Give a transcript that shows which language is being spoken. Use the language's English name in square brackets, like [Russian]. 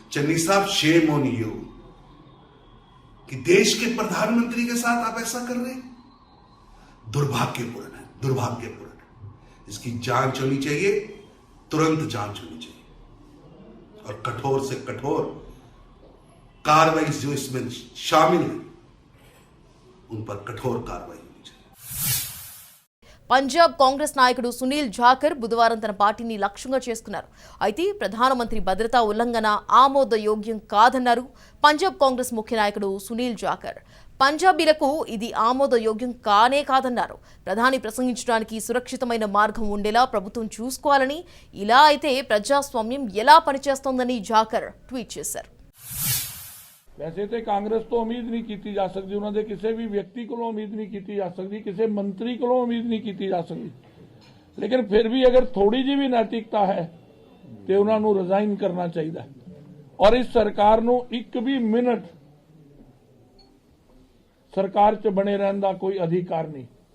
[Hindi] चन्नी साहब, shame on you कि देश के प्रधानमंत्री के साथ आप ऐसा कर रहे हैं। दुर्भाग्यपूर्ण है, दुर्भाग्यपूर्ण। इसकी जांच होनी चाहिए, तुरंत जांच होनी चाहिए और कठोर से कठोर कार्रवाई जो इसमें शामिल है उन पर कठोर कार्रवाई होनी चाहिए। [Telugu] పంజాబ్ కాంగ్రెస్ నాయకుడు సునీల్ జాఖర్ బుధవారం తన పార్టీని లక్ష్యంగా చేసుకున్నారు. అయితే ప్రధానమంత్రి భద్రతా ఉల్లంఘన ఆమోదయోగ్యం కాదన్నారు పంజాబ్ కాంగ్రెస్ ముఖ్య నాయకుడు సునీల్ జాఖర్. పంజాబీలకు ఇది ఆమోదయోగ్యం కానే కాదన్నారు. ప్రధాని ప్రసంగించడానికి సురక్షితమైన మార్గం ఉండేలా ప్రభుత్వం చూసుకోవాలని, ఇలా అయితే ప్రజాస్వామ్యం ఎలా పనిచేస్తోందని జాఖర్ ట్వీట్ చేశారు. [Hindi] वैसे तो कांग्रेस तो उम्मीद नहीं की जा सकती, उन्होंने किसी भी व्यक्ति को उम्मीद नहीं की जा सकती, किसी मंत्री को उम्मीद नहीं की जा सकती, लेकिन फिर भी अगर थोड़ी जी भी नैतिकता है तो उन्होंने रिजाइन करना चाहिए और इस सरकार नूं एक भी मिनट सरकार च बने रहने का कोई अधिकार नहीं।